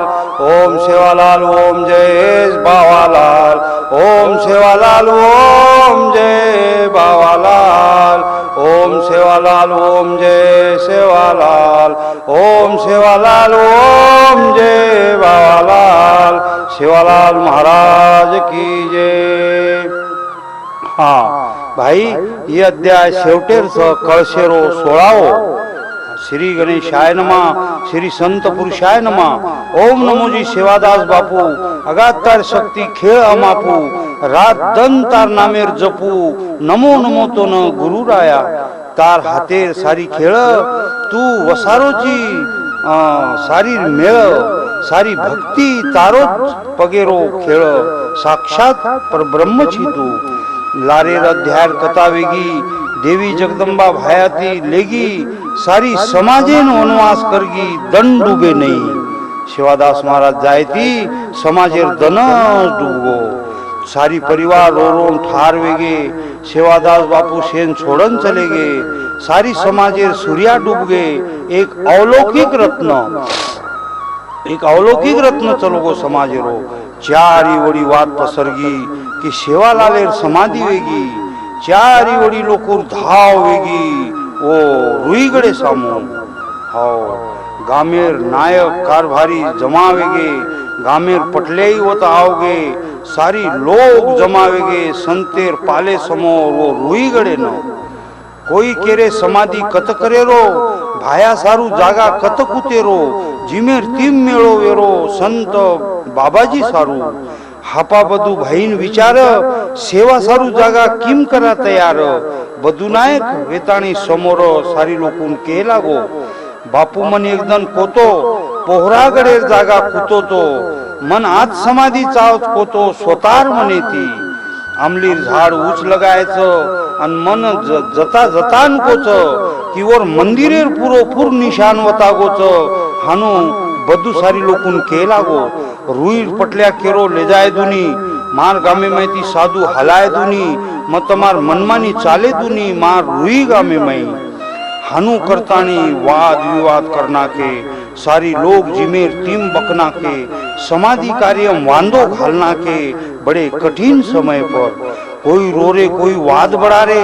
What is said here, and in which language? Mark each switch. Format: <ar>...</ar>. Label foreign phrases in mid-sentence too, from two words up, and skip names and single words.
<hi>ओम सेवालाल ओम जय बावालाल। ओम सेवालाल ओम जय बावालाल। ओम सेवालाल ओम जय सेवालाल। ओम सेवालाल ओम जय बावालाल। सेवालाल महाराज की जय।</hi> <lmn>हाँ भाई, ये अध्याय शेवटेरचं कळशेरो 16.</lmn> <sa>श्री गणेशाय नमः, श्री संत पुरुषाय नमः.</sa> <lmn>ओम नमोजी सेवादास बापू, अगातार शक्ती खेळ अमापू, रात दन तार नामेर जपू, नमो नमो तो न गुरुराया. तार हातेर सारी खेळ, तू वसारोची सारी मेळ, सारी भक्ती तारोच पगेरो खेळ. साक्षात परब्रह्म छी तू. लारेर अध्याय कथा वेगी, देवी जगदंबा भायाती लेगी, सारी समाजेन वनवास करगी, दन डूबे नहीं. शिवादास महाराज जायती, समाजेर दन डूबगो. सारी परिवार रो रो ठार वेगे. सेवादास बापू शेन छोड़न चले गे. सारी समाजेर सूर्या डूब गे. एक अलौकिक रत्न चलो गो समाजेरो. चारी वडी वाट पसरगी की सेवालालेर समाधी वेगी. चारी वडी लोकोर धाव वेगी ओ रुईगडे सामू. हो गामेर नायक कारभारी जमावेगे. गामेर पटल्याई होता आवगे. सारी लोग जमावेगे. संतेर पाले समोर वो रुईगडे न. कोई केरे समाधी कत करेरो, भाया सारू जागा कत कुतेरो. जिमेर तीम मेळो वेरो, संत बाबाजी सारू. हापा बधु भाईन विचार, सेवा सारू जागा किम करा तयार. बधु नायक वेताणी समोर सारी लोकून के लागो. बापू मन एकदन कोतो, पोहरागडेर जागा कुतो तो. मन आज समाधी चावत कोतो, स्वतार मने ती. आमलीर झाड उच लगायचं आणि मन जता जतान कोच की वर मंदिरेर पुरो पुर निशान वतागोच. हानू बधु सारी लोकून के लागो. रुई पटल्या केरो ले जाय दुनी. मार गामे माहिती साधू हलाय दुनी. मग तमार मनमानी चाले दुनी. मार रुई गामे माही हानू करतानी वाद विवाद करना के. सारी लोग जिमेर तीम बकना के. समाधि कार्य वांदो घालना के. बड़े कठिन समय पर कोई रो रे, कोई वाद बढ़ा रे.</lmn>